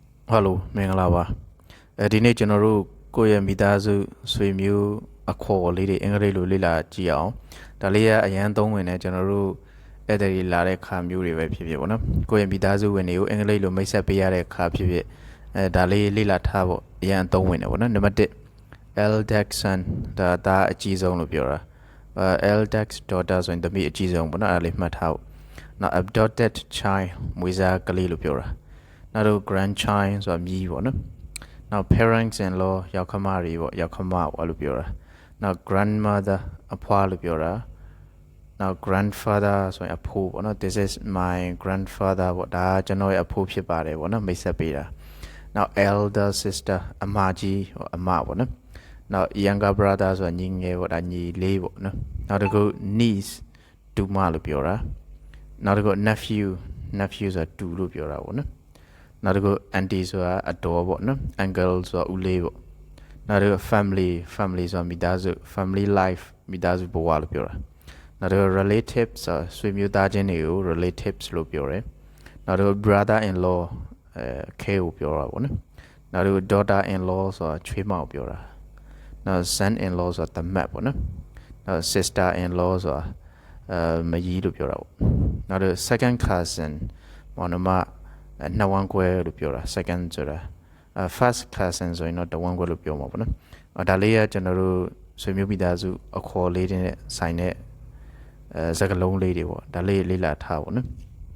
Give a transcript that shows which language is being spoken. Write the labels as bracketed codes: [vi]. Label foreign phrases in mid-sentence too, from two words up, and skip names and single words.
[my] Hello မင်္ဂလာပါဒီနေ့ကျွန်တော်တို့ကိုယ့်ရဲ့မိသားစုဆွေမျိုးအခေါ်လေးတွေအင်္ဂလိပ်လိုလေ့လာကြည့်အောင်ဒါလေးကအရန်သုံးဝင်နေကျွန်တော်တို့အဲ့ဒါတွေလာတဲ့ခါမျိုးတွေပဲဖြစ်ဖြစ်ပေါ့နော်ကိုယ့်ရဲ့မိသားစုဝင်တွေကိုအင်္ဂလိပ်လိုမိတ်ဆက်ပေးရတဲ့ခါဖြစ်ဖြစ်ဒါလေးလေ့လာထားဖို့အရန်သုံးဝင်နေပေါ့နော်နံပါတ်1 [en] eldex son [my] ဒါ အကြီးဆုံးလို့ပြောတာ [en] eldex daughter [my] ဆိုရင်သမီးအကြီးဆုံးပေါ့နော်အဲ့ဒါလေးမှတ်ထားဖို့နောက် [en] adopted child [my] မွေးစားကလေးလို့ပြောတာနောက်တော့ grandchild ဆိုတာမြည်ပေါ့နော်နောက် [en] parents in law [my] ယောက်ခမတွေပေါ့ယောက်ခမပေါ့လို့ပြောတာနောက် grandmother အဖွားလို့ပြောတာနောက် grandfather ဆိုရင်အဖိုး ပေါ့နော် [en] this is my grandfather [my] ပေါ့ဒါကျွန်တော်ရဲ့အဖိုးဖြစ်ပါတယ်ပေါ့နော်မိတ်ဆက်ပေးတာနောက် [en] elder sister [my] အမကြီးဟောအမပေါ့နော်နောက် [en] younger brother [my] ဆိုတာညီငယ်ပေါ့ဒါညီလေးပေါ့နော်နောက် တစ်ခု niece တူမလို့ပြောတာနောက်တစ်ခု nephew ဆိုတာတူလို့ပြောတာပေါ့နော်နောက်တစ်ခု auntie ဆိုတာအတော်ပေါ့နော် uncle ဆိုတာဦးလေးပေါ့နောက်တစ်ခု family ဆိုတာမိသားစု [en] family life [my] မိသားစုဘဝလို့ပြောတာနောက်တစ်ခု relatives ဆိုတာဆွေမျိုးသားချင်းတွေကို relatives လို့ ပြောတယ်နောက်တစ်ခု [en] brother in law [my] ခဲကိုပြောတာပေါ့နော်နောက်တစ်ခု [en] daughter in law [my] ဆိုတာချွေးမကိုပြောတာနောက် [en] son in law [my] ဆိုတာတမက်ပေါ့နော်နောက် [en] sister in law [my] ဆိုတာမကြီးလို့ပြောတာပေါ့နောက်တစ်ခု [en] second cousin [my] မောင်နှမနှစ်ဝန်းခွဲလို့ပြောတာ second ဆိုတာ [en] first cousin [my] ဆိုရင်တော့တဝန်းခွဲလို့ပြောမှာပေါ့နော်ဒါလေးကကျွန်တော်တို့ဆွေမျိုးမိသားစုအခေါ်လေးတွေနဲ့ဆိုင်တဲ့စကားလုံးလေးတွေပေါ့ဒါလေးလေ့လာထားပေါ့နော်